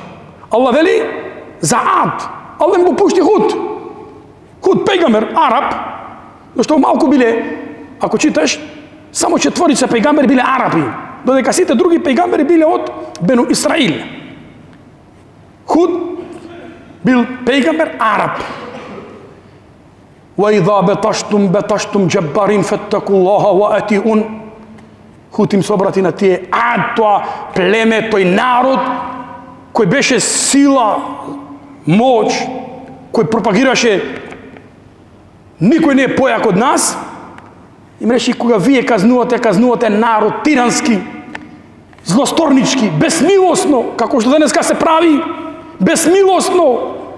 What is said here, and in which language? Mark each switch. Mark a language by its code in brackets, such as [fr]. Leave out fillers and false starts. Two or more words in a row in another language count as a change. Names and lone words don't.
[mk] Аллах вели за Ад. Аллах му пушти Худ. Худ пејгамбер, араб, но што малку биле, ако читаш, само 4 пејгамбери биле арапи, додека сите други пејгамбери биле од Бену Исраил. Худ бил пејгамбер араб. [ar] وَإِذَا بَطَشْتُمْ جَبَّارِينَ فَاتَّقُوا اللَّهَ وَأَطِيعُونِ. [mk] Худ им се обрати на тие Ад, тоа племе, тој народ кој беше сила, моќ, кој пропагираше никој не е појак од нас. Им рече, кога вие казнувате народ тирански, злосторнички, безмилосно, како што денеска се прави, безмилосно.